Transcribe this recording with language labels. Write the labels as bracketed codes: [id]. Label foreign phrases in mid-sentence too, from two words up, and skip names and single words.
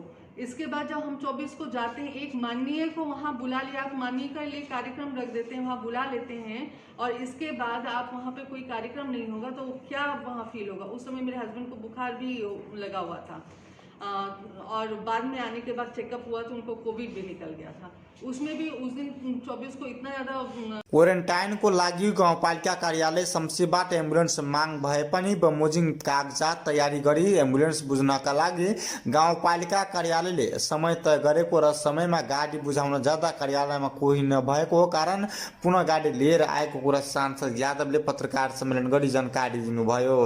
[hi] इसके बाद जब हम 24 को जाते हैं, एक माननीय को वहाँ बुला लिया, आप माननीय का लिए कार्यक्रम रख देते हैं, वहाँ बुला लेते हैं और इसके बाद आप वहाँ पे कोई कार्यक्रम नहीं होगा तो क्या वहाँ फील होगा। उस समय मेरे हस्बैंड को बुखार भी लगा हुआ था और बाद में आने के बाद चेकअप हुआ तो उनको कोविड भी निकल गया था। उसमें भी उस दिन 24 को इतना ज़्यादा [ne] क्वारेन्टाइनको लागि गाउँपालिका कार्यालय शमसीबाट एम्बुलेन्स माग भए पनि बमोजिम कागजात तयारी गरी एम्बुलेन्स बुझ्नका लागि गाउँपालिका कार्यालयले समय तय गरेको र समयमा गाडी बुझाउन जाँदा कार्यालयमा कोही नभएको कारण पुनः गाडी लिएर आएको कुरा सांसद यादवले पत्रकार सम्मेलन गरी जानकारी दिनुभयो।